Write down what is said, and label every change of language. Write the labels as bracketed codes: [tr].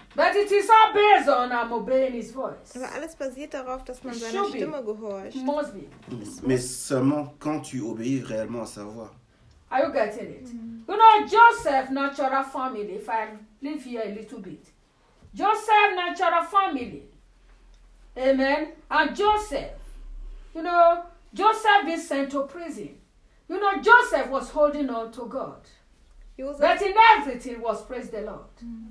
[en] But it is all based on I'm obeying his voice. [de] Aber alles basiert darauf, dass man seiner Stimme gehorcht. [en] Must be. [fr] Mais seulement quand tu obéis réellement à sa voix. [en] Are you getting it? You know, Joseph's natural family, if I live here a little bit. Joseph's natural family. Amen. And Joseph, you know, Joseph is sent to prison. You know, Joseph was holding on to God. But in everything was praise the Lord.